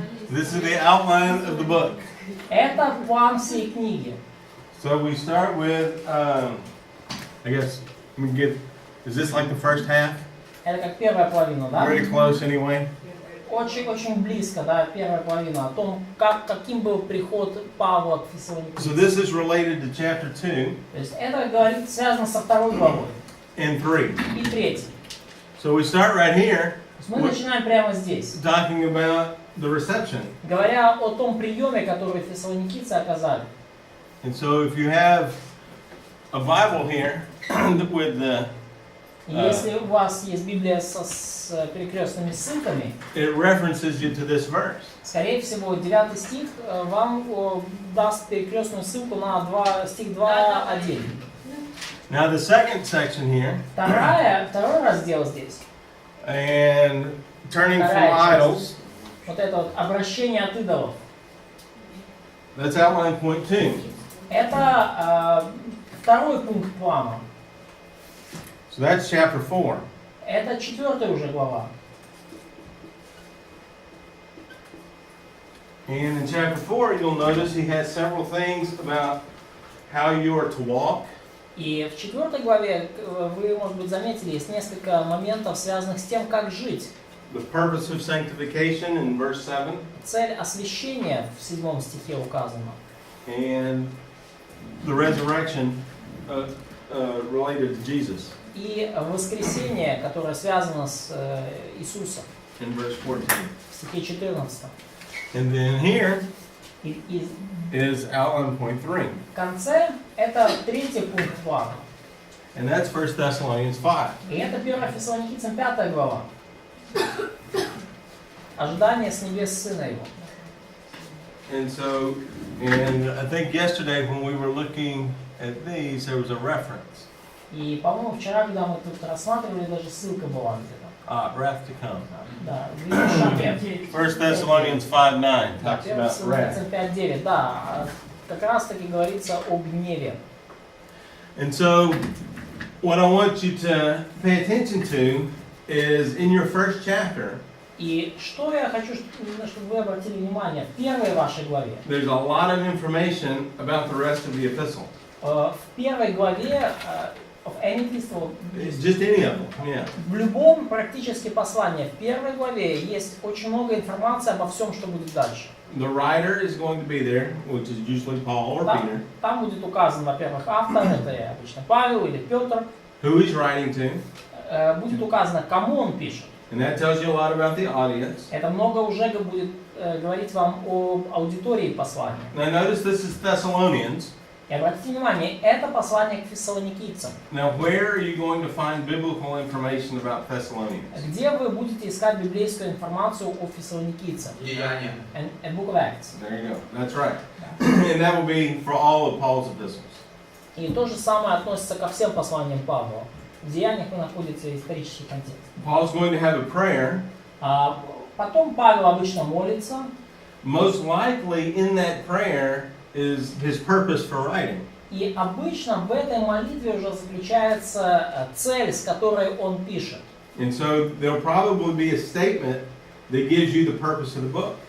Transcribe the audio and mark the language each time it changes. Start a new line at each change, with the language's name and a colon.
English: This is the outline of the book.
Russian: Это план всей книги.
English: So we start with, I guess, let me get, is this like the first half?
Russian: Это как первая половина, да?
English: Pretty close anyway.
Russian: Очень близко, да, первая половина, о том, каким был приход Павла к Фессалоникийцам.
English: So this is related to chapter 2
Russian: То есть это говорит, связано со второй главой
English: and 3.
Russian: и третьей.
English: So we start right here,
Russian: Мы начинаем прямо здесь,
English: talking about the reception.
Russian: говоря о том приеме, который фессалоникийцы оказали.
English: And so if you have a Bible here with the
Russian: Если у вас есть Библия с перекрестными ссылками,
English: it references you to this verse.
Russian: скорее всего, 9 стих вам даст перекрестную ссылку на стих 2:1.
English: Now the second section here,
Russian: Второй раздел здесь.
English: and turning from
Russian: Вторая часть.
English: idols,
Russian: Вот это вот обращение от идолов.
English: that's outline point 2.
Russian: Это второй пункт плана.
English: So that's chapter 4.
Russian: Это 4 уже глава.
English: And in chapter 4, you'll notice he has several things about how you are to walk.
Russian: И в 4 главе, вы, может быть, заметили, есть несколько моментов, связанных с тем, как жить.
English: The purpose of sanctification in verse 7.
Russian: Цель освящения в 7 стихе указана.
English: And the resurrection related to Jesus
Russian: И воскресение, которое связано с Иисусом
English: in verse 14.
Russian: в стихе 14.
English: And then here
Russian: И
English: is outline point 3.
Russian: в конце это третий пункт плана.
English: And that's 1 Thessalonians 5.
Russian: И это 1 Фессалоникийцам 5 глава. Ожидание с небес Сына Его.
English: And I think yesterday when we were looking at these, there was a reference.
Russian: И, по-моему, вчера, когда мы тут рассматривали, даже ссылка была где-то.
English: Wrath to come.
Russian: Да, в Шапе.
English: 1 Thessalonians 5:9
Russian: Да,
English: talks 1 about
Russian: Фессалоникийцам
English: wrath.
Russian: 5:9, да, как раз таки говорится о гневе.
English: And so, what I want you to pay attention to is in your first chapter,
Russian: И что я хочу, чтобы вы обратили внимание, в первой вашей главе,
English: there's a lot of information about the rest of the epistle.
Russian: в первой главе,
English: of any epistle, Just any of them, yeah.
Russian: в любом практически послании, в первой главе есть очень много информации обо всем, что будет дальше.
English: The writer is going to be there, which is usually Paul or Peter.
Russian: Там будет указан, во-первых, автор, это обычно Павел или Петр.
English: Who he's writing to.
Russian: Будет указано, кому он пишет.
English: And that tells you a lot about the audience.
Russian: Это много уже будет говорить вам об аудитории послания.
English: Now notice this is Thessalonians.
Russian: И обратите внимание, это послание к фессалоникийцам.
English: Now where are you going to find biblical information about Thessalonians?
Russian: Где вы будете искать библейскую информацию о фессалоникийцах? Деяния.
English: And Book of Acts. There you go. That's right. And that will be for all of Paul's epistles.
Russian: И то же самое относится ко всем посланиям Павла. В Деяниях находится исторический контекст.
English: Paul's going to have a prayer.
Russian: Потом Павел обычно молится.
English: Most likely in that prayer is his purpose for writing.
Russian: И обычно в этой молитве уже заключается цель, с которой он пишет.
English: And so there'll probably be a statement that gives you the purpose of the book.